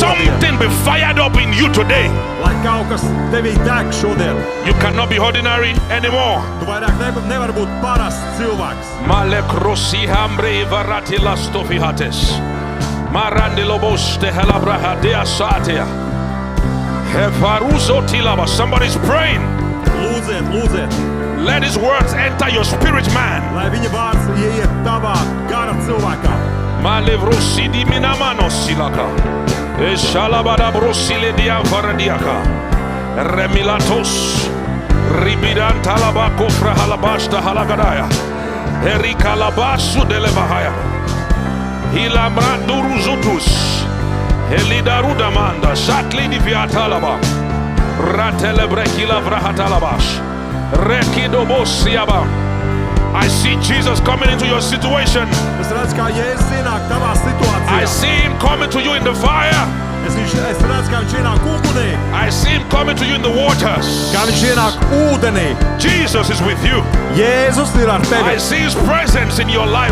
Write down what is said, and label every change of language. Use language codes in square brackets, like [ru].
[en] something be fired up in you today. [lv] Lai kaut kas tevī deg šodien. [en] You cannot be ordinary anymore. [lv] Tu vairāk nevar būt parasts cilvēks. Malekrosi hambre varati lastofihates. Marandilobos te helabrahadea satea. Hefaruzo tilaba. [en] Somebody's praying. [lv] Lūdziet, lūdziet, [en] Let his words enter your spirit man. [lv] lai viņa vārds ieiet tavā gara cilvēkā. Malevrosi di minamano silaka. Eshalabada brosile dia varadiaka. Remilatos. Ribidan talaba kofra halabashta halagadaya. Erika labasu delevahaya. Hilamranduruzutus. Helidaruda manda. Shatli di viatalaba. Ratelebrekila vrahatalabash. Rekidobosiaba. [en] I see Jesus coming into your situation. [lv] Es redzu, kā Jēzus ienāk tavā [en] I [lv] situācijā. [en] see him coming to you in the fire. [lv] Es redzu, kā viņš ienāk ugunī, [en] I see him coming to you in the waters. [lv] kā viņš ienāk ūdenī. [en] Jesus is with you. [lv] Jēzus ir ar [en] I [lv] tevi. [en] see his presence in your life